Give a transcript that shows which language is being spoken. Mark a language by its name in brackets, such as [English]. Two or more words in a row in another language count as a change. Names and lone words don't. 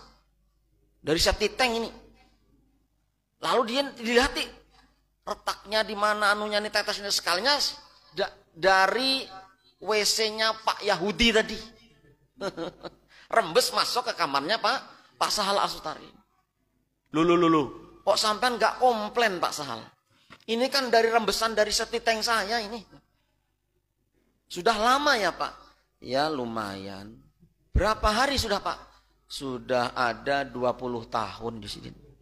[Indonesian] Dari septic tank ini. Lalu dia dilihati. Retaknya di mana anunya ini tetesnya sekalinya dari WC-nya Pak Yahudi tadi. Rembes masuk ke kamarnya Pak Sahal Al-Sutari. Loh. Kok sampean nggak komplain Pak Sahal? Ini kan dari rembesan dari septic tank saya ini. Sudah lama ya Pak? Ya lumayan. Berapa hari sudah Pak? Sudah ada 20 tahun di sini.